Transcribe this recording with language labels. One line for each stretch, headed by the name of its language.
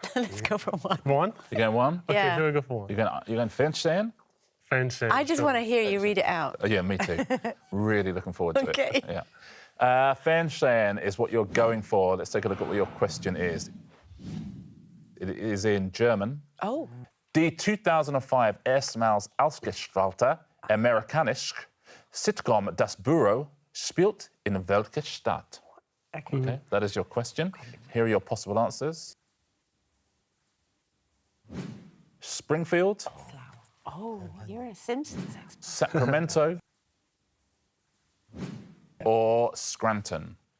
English: Let's go for one. One? You're going one? Okay, Yeah. here we go for one. You're going Finch then? French. I just want to hear you read it out. Oh, yeah, me too. Really looking forward to Okay. it. Yeah. Fernsehen is what you're going for. Let's take a look at what your question is. It is in German. Oh.
German: Die 2005 erstmals ausgestrahlte amerikanische Sitcom Das Büro spielt in welcher Stadt?
English: Okay, that is your question. Here are your possible answers. Springfield, Oh, you're a Simpsons expert. Sacramento, or Scranton?